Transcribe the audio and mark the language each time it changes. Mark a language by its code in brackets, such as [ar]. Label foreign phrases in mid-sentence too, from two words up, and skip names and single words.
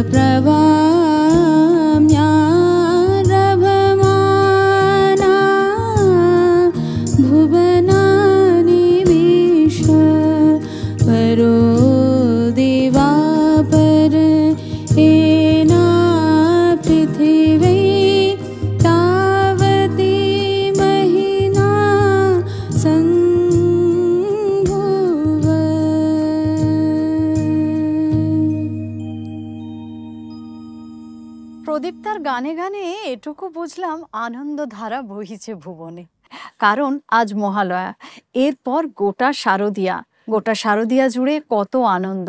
[sa] प्रवाम्यारभमाना भुवनानि विश्व परो दिवापर एना पृथिवी तावती महिना संभुव। [bn] প্রদীপ্তার গানে গানে এটুকু বুঝলাম আনন্দধারা বহিছে ভুবনে, কারণ আজ মহালয়া, এরপর গোটা শারদিয়া জুড়ে কত আনন্দ।